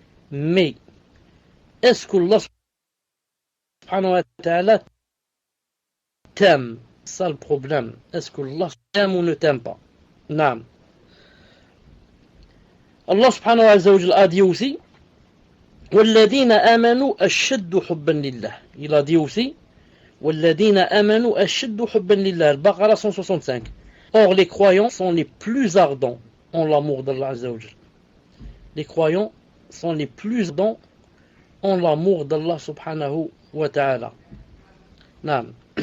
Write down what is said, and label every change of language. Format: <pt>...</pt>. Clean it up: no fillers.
<fr>Mais est-ce que Allah subhanahu wa ta'ala t'aime? C'est ça le problème. Est-ce que Allah t'aime ou ne t'aime pas? Naam. Allah subhanahu wa ta'ala a dit aussi</fr> <ar>وَالَّذِينَ آمَنُوا أَشَّدُّ حُبًّا لِلَّهِ.</ar> <fr>Il a dit aussi</fr> <ar>وَالَّذِينَ آمَنُوا أَشَّدُّ حُبًّا لِلَّهِ.</ar> <fr>Al-Baqarah 165. Or les croyants sont les plus ardents en l'amour d'Allah Azza wa Jal. Les croyants sont les plus ardents en l'amour d'Allah subhanahu wa ta'ala. Naam.</fr>